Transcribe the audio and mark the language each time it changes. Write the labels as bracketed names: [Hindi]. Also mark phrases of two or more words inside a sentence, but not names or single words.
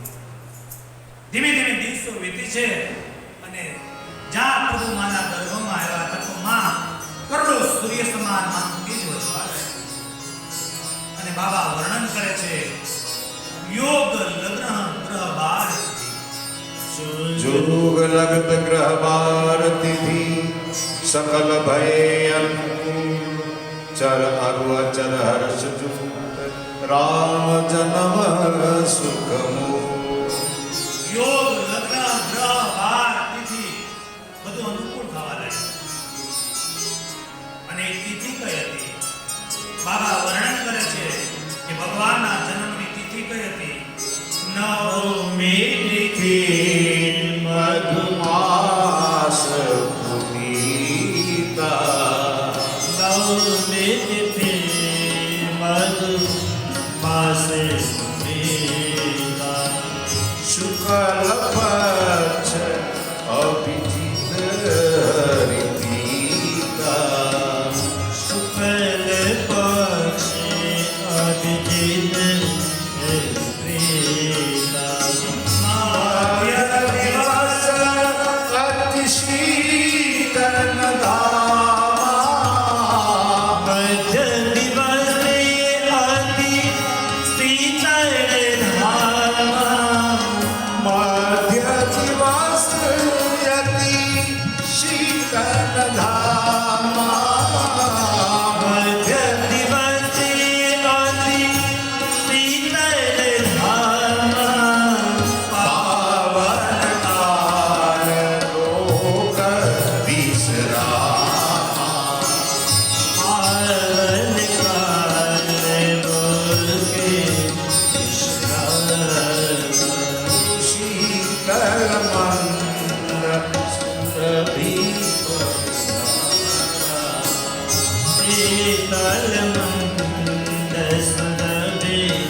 [Gujarati] ધીમે ધીમે દિવસો વીતી છે અને જ્યાં પ્રભુ માના ગર્ભમાં આવ્યા હતા તો માં કરોડો સૂર્ય સમાન માં તેજ વધવા લાગ્યું. અને બાબા વર્ણન કરે છે, [Awadhi] जोग लगन ग्रह बार जोग लगत ग्रह बार तिथि सकल भय चर अरु अचर हर्ष जूत राम जन्म सुखमो. [Gujarati] યોગ લગ્ન ગ્રહ બાર તિથિ બધું અનુકૂળ થવા લાગ્યું. અને તિથિ કઈ હતી? બાબા વર્ણન કરે છે કે ભગવાનના જન્મની તિથિ કઈ હતી? નવમી તિથિ. [Awadhi] मधुमास पुनीता नवमी तिथि मधुमासे पुनीता शुक्ल पक्ष अभिजित हरिप्रीता. शुक्ल पक्षे अभिजित हरिप्रीता. मध्य दिवस अति शीतल धामा मध्य दिवसे अति शीतल धामा. मध्य दिवस यति शीतल धामा. मध्य दिवसे अति शीतल धामा. पावन काल लोक विश्रामा. पावन काल लोके विश्रामा. शीतल मंद सुरभि शीतल मंद सुरभि